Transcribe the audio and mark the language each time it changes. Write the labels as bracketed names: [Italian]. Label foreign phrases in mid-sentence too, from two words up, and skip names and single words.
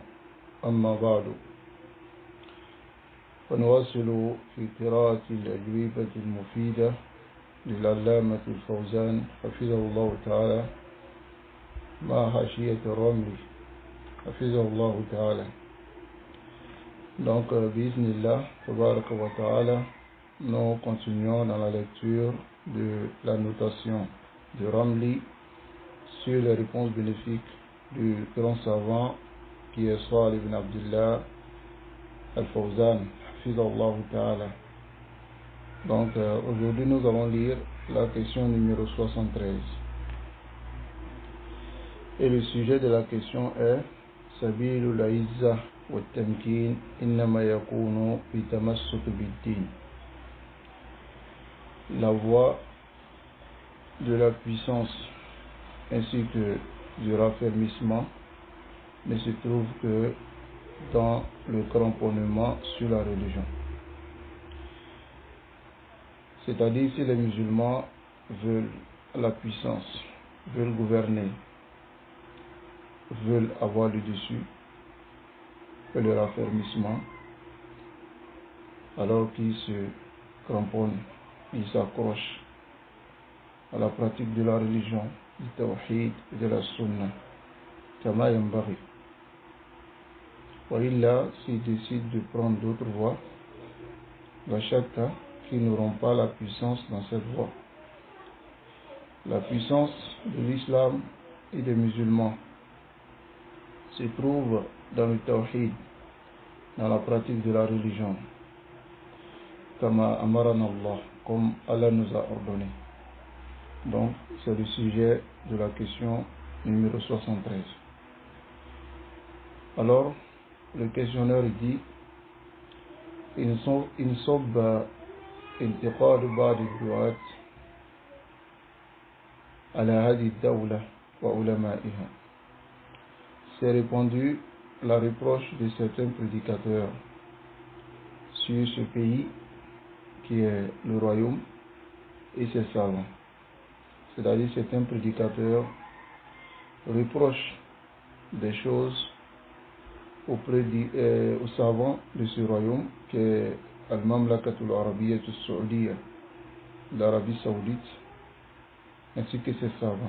[Arabic] أما بعد، فنواصل في قراءة الأجوبة المفيدة للعلامة الفوزان حفظه الله تعالى مع حاشية الرمل حفظه الله تعالى. Donc, بسم الله، تبارك وتعالى, [French] nous continuons dans la lecture de la notation de Ramli sur les réponses bénéfiques du grand savant qui est Salih ibn Abdullah al-Fawzan, [Arabic] حفظه الله تعالى. [French] Donc, aujourd'hui, nous allons lire la question numéro 73. Et le sujet de la question est [Arabic] سبيل العزة والتمكين إنما يكون بالتمسك بالدين. [French] La voie de la puissance ainsi que du raffermissement ne se trouve que dans le cramponnement sur la religion. C'est-à-dire, si les musulmans veulent la puissance, veulent gouverner, veulent avoir le dessus et le raffermissement, alors qu'ils se cramponnent, ils s'accrochent à la pratique de la religion, du tawhid et de la sunna, [Arabic] كما ينبغي. وإلا, [French] s'ils décident de prendre d'autres voies, [Arabic] لا شك [French] qu'ils n'auront pas la puissance dans cette voie. La puissance de l'islam et des musulmans se trouve dans le tawhid, dans la pratique de la religion, [Arabic] كما أمرنا الله, [French] comme Allah nous a ordonné. Donc, c'est le sujet de la question numéro 73. Alors, le questionneur dit [Arabic] إن صب انتقاد بعض الدعاة على هذه الدولة وعلمائها. [French] C'est répandu la reproche de certains prédicateurs sur ce pays qui est le royaume et ses savants. C'est-à-dire, certains prédicateurs reprochent des choses aux savants de ce royaume qui est Al-Mamlakatul Arabiyyah As-Saoudiya, l'Arabie Saoudite, ainsi que ses savants.